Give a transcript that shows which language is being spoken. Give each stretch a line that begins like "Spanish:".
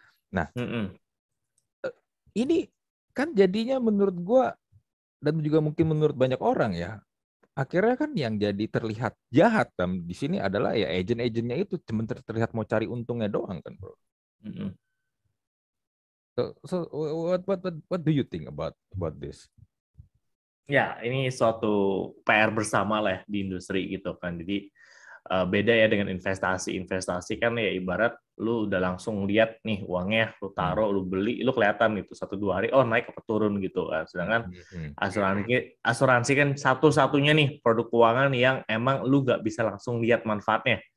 Indonesian: Nah, Mm-mm. ini kan jadinya menurut gue dan juga mungkin menurut banyak orang ya, akhirnya kan yang jadi terlihat jahat di sini adalah ya agent-agentnya itu cuma terlihat mau cari untungnya doang kan, bro. Mm-mm.
English: So what do you think about this?
Indonesian: Ya, ini suatu PR bersama lah ya di industri gitu kan. Jadi beda ya dengan investasi. Investasi kan ya ibarat lu udah langsung lihat nih uangnya, lu Hmm. taruh, lu beli, lu kelihatan gitu 1-2 hari, oh naik apa turun gitu kan. Sedangkan Hmm. asuransi kan satu-satunya nih produk keuangan yang emang lu gak bisa langsung lihat manfaatnya.